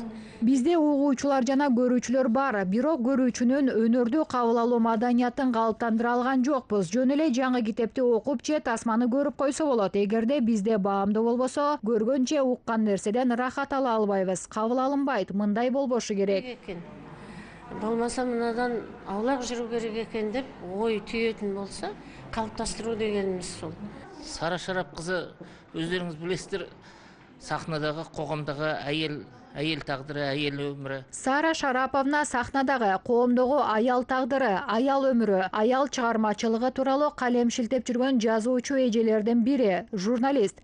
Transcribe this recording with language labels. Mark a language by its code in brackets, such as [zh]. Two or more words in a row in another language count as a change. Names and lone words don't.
[ky] Бизде угуучулар жана көрүүчүлөр бар, бирок көрүүчүнүн өнөрдү кабыл алуу маданиятын калыптандыра алган жокпуз. Жөн эле жаңы китепти окуп же тасманы көрүп койсо болот. Эгерде бизде баамдуу болбосо, көргөн же уккан нерседен рахат ала албайбыз. Кабыл алынбайт, мындай болбошу керек. Болмаса мынадан аулак жүрүү керек экен деп ой түйөтүн болса, [kk] калыптастыруу дегенimiz сол. [ky] Сара Шарап кызы, өздөрүңүз билесиздер, сахнадагы, коомдогу айыл тагдыры, айыл өмүрү. Сара Шараповна сахнадагы, коомдогу аял тагдыры, аял өмүрү, аял чыгармачылыгы тууралуу калем шилтеп жүргөн жазуучу эжелердин бири, журналист.